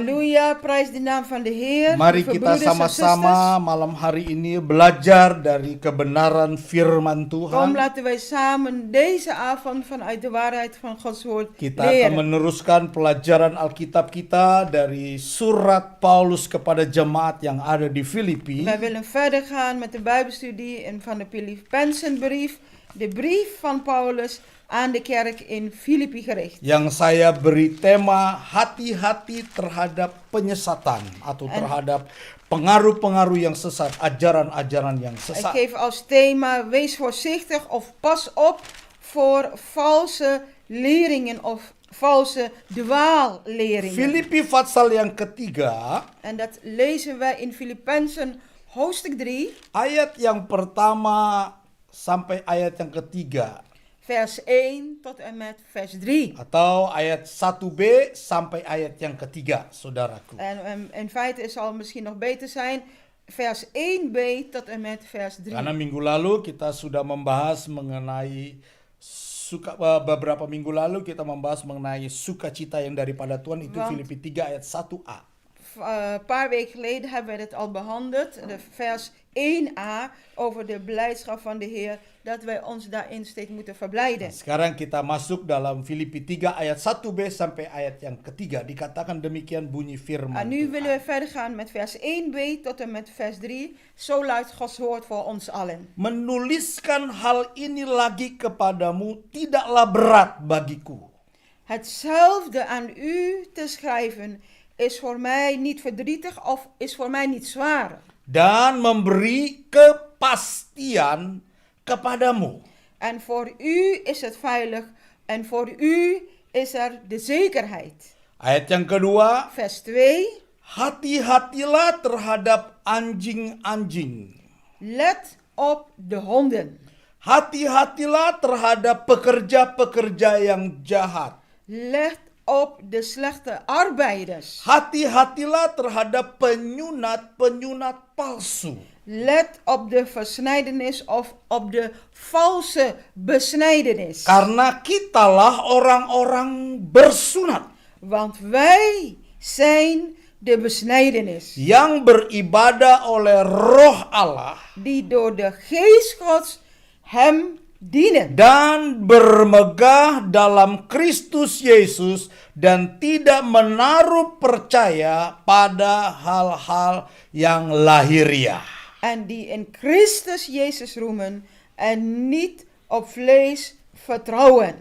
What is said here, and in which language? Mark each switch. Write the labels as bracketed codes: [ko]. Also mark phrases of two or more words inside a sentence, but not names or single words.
[nl] Halleluja, prijs de naam van de Heer. [id] Mari [nl] Lieve [id] kita [nl] broeders en [id] sama-sama malam hari ini belajar dari kebenaran firman [nl] zusters. Kom, [id] Tuhan. [nl] laten wij samen deze avond vanuit de waarheid van Gods woord [id] Kita akan [nl] leren. [id] meneruskan pelajaran Alkitab kita dari surat Paulus kepada jemaat yang ada di Filipi. [nl] Wij willen verder gaan met de Bijbelstudie van de Filippenzenbrief, de brief van Paulus aan de kerk in Filipi gericht. [id] Yang saya beri tema hati-hati terhadap penyesatan atau terhadap pengaruh-pengaruh yang sesat, ajaran-ajaran yang [nl] Ik [id] sesat. [nl] geef als thema: wees voorzichtig of pas op voor valse leringen of valse dwaalleringen. [id] Filipi pasal yang ketiga, [nl] En dat lezen wij in Filippenzen hoofdstuk 3, [id] ayat yang pertama sampai ayat yang ketiga. [nl] vers 1 tot en met vers 3. [id] Atau ayat 1b sampai ayat yang ketiga, saudaraku. [nl] En in feite zal het misschien nog beter zijn, vers 1b tot en met vers 3. [id] Karena minggu lalu kita sudah membahas mengenai beberapa minggu lalu kita membahas mengenai sukacita yang daripada Tuhan itu [nl] Want- [id] Filipi 3 ayat 1a. [nl] Een paar weken geleden hebben we het al behandeld. De vers 1a over de blijdschap van de Heer. Dat wij ons daarin steeds moeten verblijden. [id] Sekarang kita masuk dalam Filipi 3 ayat 1b sampai ayat yang ketiga. Dikatakan demikian bunyi firman [nl] En nu willen [id] Tuhan. [nl] we verder gaan met vers 1b tot en met vers 3. Zo luidt Gods woord voor ons allen. [id] Menuliskan hal ini lagi kepadamu tidaklah berat bagiku. [nl] Hetzelfde aan u te schrijven is voor mij niet verdrietig of is voor mij niet zwaar. [id] Dan memberi kepastian kepadamu. [nl] En voor u is het veilig en voor u is er de zekerheid. [id] Ayat yang kedua, [nl] Vers 2. [id] hati-hatilah terhadap anjing-anjing. [nl] Let op de honden. [id] Hati-hatilah terhadap pekerja-pekerja yang jahat. [nl] Let op de slechte arbeiders. [id] Hati-hatilah terhadap penyunat-penyunat palsu. [nl] Let op de versnijdenis of op de valse besnijdenis. [id] Karena kitalah orang-orang bersunat [nl] Want wij zijn de besnijdenis. [id] yang beribadah oleh Roh Allah [nl] Die door de geest Gods hem dienen. [id] dan bermegah dalam Kristus Yesus dan tidak menaruh percaya pada hal-hal yang lahiriah. [nl] En die in Christus Jezus roemen en niet op vlees vertrouwen.